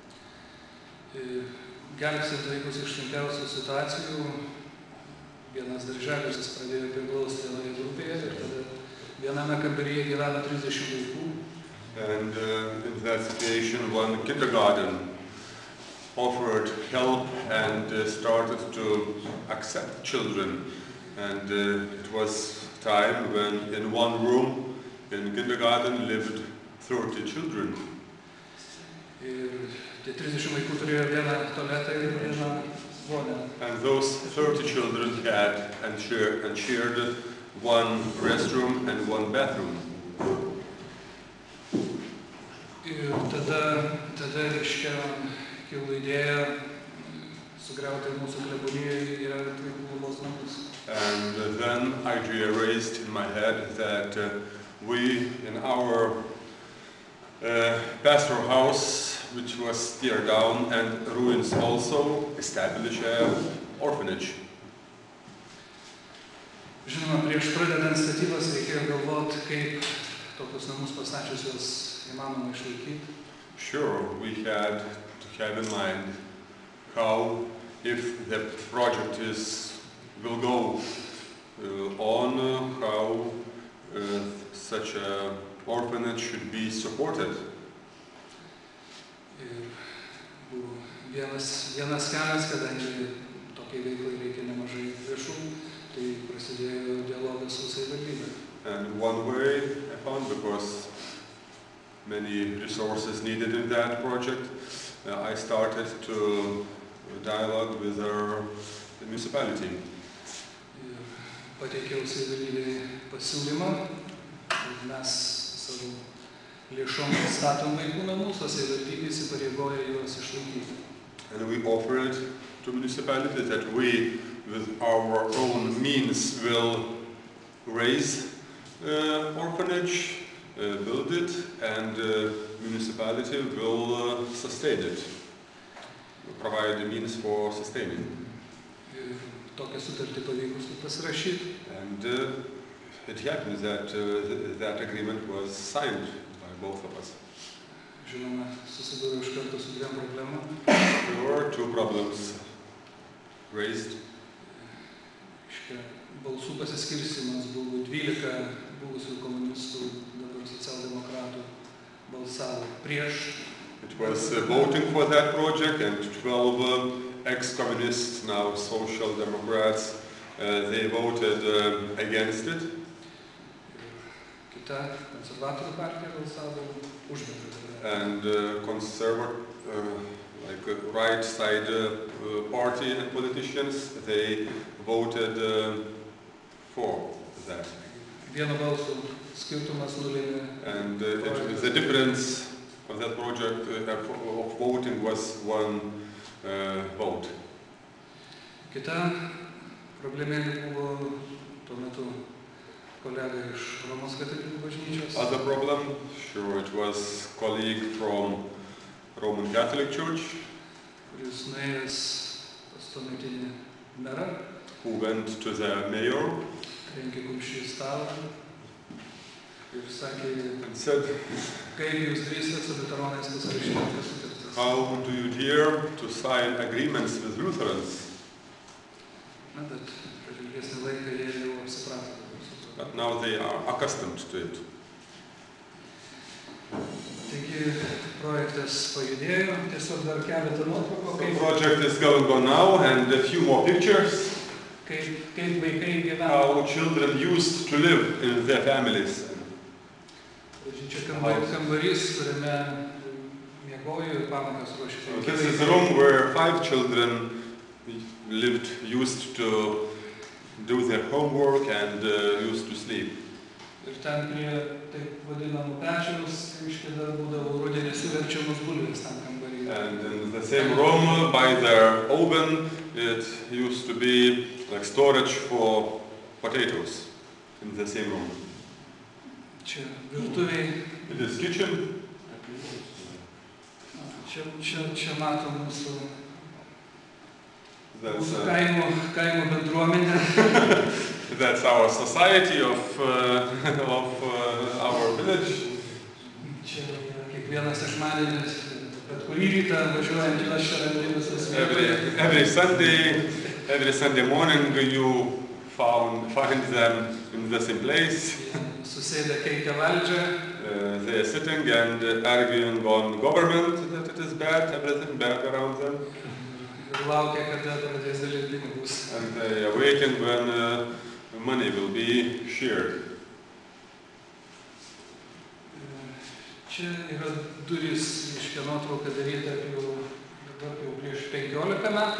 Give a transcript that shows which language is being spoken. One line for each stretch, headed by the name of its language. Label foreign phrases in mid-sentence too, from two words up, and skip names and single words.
Lithuanian: Gelbstint vaikus iš sunkiausių situacijų, vienas darželis pradėjo priglausti vienoje grupėje ir tada viename kambaryje gyveno 30 vaikų.
English: And in that situation one kindergarten offered help and started to accept children. And it was time when in one room in kindergarten lived 30 children.
Lithuanian: Ir tie 30 vaikų turėjo vieną tualetą ir vieną vonią.
English: And those 30 children had and shared one restroom and one bathroom.
Lithuanian: Ir tada reiškia kilo idėja sugriauti mūsų klebonijoje įrengti vaikų globos namus.
English: And then idea raised in my head that we in our pastoral house, which was teared down and ruins also, establish an orphanage.
Lithuanian: Žinoma, prieš pradedant statybas reikėjo galvoti, kaip tokius namus pastačius juos įmanoma išlaikyti.
English: Sure, we had to have in mind how, if the project will go on, how such an orphanage should be supported.
Lithuanian: Buvo vienas kelias, kadangi tokiai veiklai reikia nemažai lėšų, tai prasidėjo dialogas su savivaldybe.
English: And one way I found, because many resources needed in that project, I started to dialogue with our municipality.
Lithuanian: Pateikiau savivaldybei pasiūlymą, mes savo lėšom statom vaikų namus, o savivaldybė įsipareigoja juos išlaikyti.
English: And we offer it to municipalities that we, with our own means, will raise orphanage, build it, and municipality will sustain it, provide the means for sustaining.
Lithuanian: Ir tokią sutartį pavykus pasirašyti.
English: And it happens that that agreement was signed by both of us.
Lithuanian: Žinoma, susidūriau iš karto su dviem problemom.
English: There were two problems raised.
Lithuanian: Balsų pasiskirstimas buvo 12 buvusių komunistų, dabar socialdemokratų balsavo prieš.
English: It was voting for that project, and 12 ex-communists, now social democrats, they voted against it.
Lithuanian: Kita konservatorių partija balsavo už bendrą.
English: And like right side party and politicians, they voted for that.
Lithuanian: Vieno balsų skirtumas nulėmė.
English: And the difference of that project of voting was one vote.
Lithuanian: Kita problemėlė buvo tuo metu kolega iš Romos katalikų bažnyčios.
English: Other problem, sure, it was colleague from Roman Catholic Church,
Lithuanian: kuris nuėjęs pas tuometinį merą,
English: who went to the mayor
Lithuanian: trenkė kumščiu į stalą ir sakė,
English: and said,
Lithuanian: kaip jūs drįstate su liuteronais pasirašyti tokias sutartis.
English: how do you dare to sign agreements with Lutherans?
Lithuanian: Na, bet per ilgesnį laiką jie jau apsiprato.
English: But now they are accustomed to it.
Lithuanian: Taigi projektas pajudėjo, tiesiog dar keletą nuotraukų.
English: The project is going on now, and a few more pictures.
Lithuanian: Kaip vaikai gyvena.
English: How children used to live in their families.
Lithuanian: Bažnyčia kambarys, kuriame miegojo ir pamokas ruošė.
English: This is a room where 5 children lived, used to do their homework and used to sleep.
Lithuanian: Ir ten prie taip vadinamų pečiaus, reiškia, dar būdavo rudenį suverčiamos bulvės tam kambarį.
English: And in the same room, by their oven, it used to be like storage for potatoes in the same room.
Lithuanian: Čia virtuviai.
English: It is kitchen.
Lithuanian: Čia matom mūsų
English: That's,
Lithuanian: kaimo bendruomenę.
English: That's our society of our village.
Lithuanian: Čia kiekvienas sekmadienis, bet kurį rytą važiuojant juos čia randi visas vietas.
English: Every Sunday morning you find them in the same place.
Lithuanian: Susėdę keikia valdžią.
English: They are sitting and arguing on government that it is bad, everything bad around them.
Lithuanian: Ir laukia, kada pradės dalinti pinigus.
English: And they are waiting when money will be shared.
Lithuanian: Čia yra durys, iškia nuotrauka daryta jau prieš 15 metų.